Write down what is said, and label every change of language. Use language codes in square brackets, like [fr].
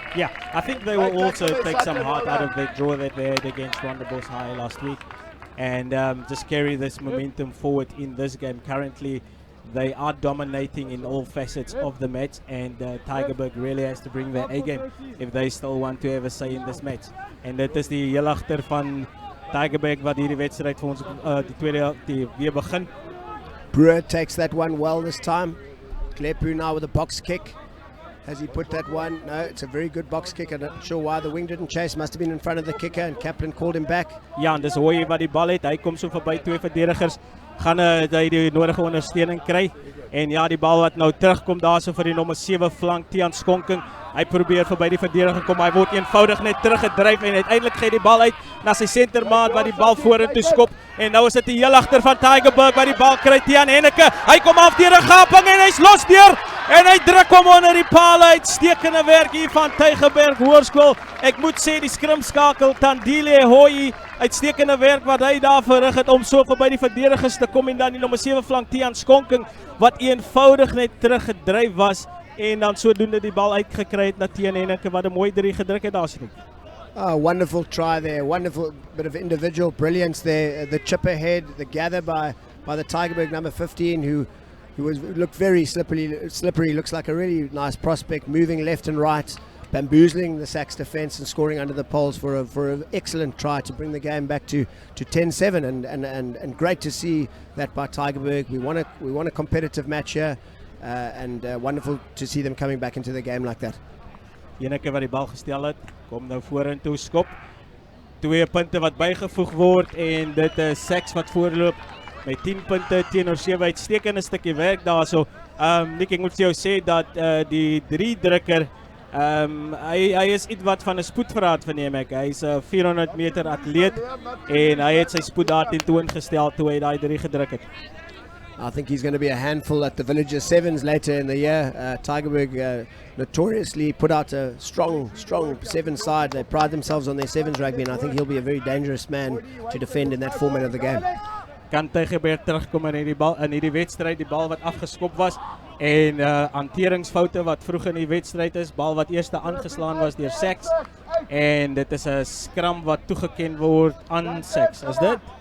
[en] Yeah, I think they will also take some heart out of the draw that they had against Rondebosch High last week and just carry this momentum forward in this game. Currently, they are dominating in all facets of the match and Tygerberg really has to bring their A game if they still want to have a say in this match. [af] En dit is die heel agter van Tygerberg wat hierdie wedstryd vir ons die tweede weer begin. [en] Brewer takes that one well this time. Glepu now with a box kick. Has he put that one? No, it's a very good box kick. I'm not sure why the wing didn't chase. Must have been in front of the kicker and Kaplan called him back. [af] Ja, en dis Hoye wat die bal het. Hy kom so verby twee verdedigers. Gaan hy die nodige ondersteuning kry. En ja, die bal wat nou terugkom daarso vir die nommer 7 flank Tiaan Skonking. Hy probeer verby die verdediger kom. Hy word eenvoudig net teruggedryf en uiteindelik gee die bal uit na sy sentermaat wat die bal vorentoe skop. En nou is dit die heel agter van Tygerberg wat die bal kry Tiaan Henneke. Hy kom af deur 'n gaping en hy's los deur. En hy druk hom onder die paal uit. Uitstekende werk hier van Tygerberg Hoërskool. Ek moet sê die skrimskakel Tandile Hoye, uitstekende werk wat hy daar verrig het om so verby die verdedigers te kom en dan die nommer 7 flank Tiaan Skonking wat eenvoudig net teruggedryf was en dan sodoende die bal uitgekry het na Tiaan Henneke wat 'n mooi 3 gedruk het daar sien. [en] Wonderful try there, wonderful bit of individual brilliance there. The chip ahead, the gather by the Tygerberg number 15 who looked very slippery, looks like a really nice prospect, moving left and right, bamboozling the SACS defense and scoring under the poles for an excellent try to bring the game back to 10-7 and great to see that by Tygerberg. We want a competitive match here and wonderful to see them coming back into the game like that. [af] Henneke wat die bal gestel het, kom nou vorentoe skop. 2 punte wat bygevoeg word en dit is SACS wat voorloop met 10 punte teenoor 7. Uitstekende stukkie werk daarso. Nick, ek moet vir jou sê dat die 3 drukker hy is iets wat van 'n spoedverraad verneem ek. Hy's 'n 400 meter atleet en hy het sy spoed daar tentoongestel toe hy daai 3 gedruk het. [en] I think he's going to be a handful at the Villager Sevens later in the year. Tygerberg notoriously put out a strong 7 side. They pride themselves on their 7s rugby and I think he'll be a very dangerous man to defend in that format of the game. [af] Kan Tygerberg terugkom in hierdie wedstryd, die bal wat afgeskop was en hanteringsfoute wat vroeg in die wedstryd is, bal wat eers aangeslaan was deur SACS en dit is 'n skram wat toegeken word aan SACS. Is dit?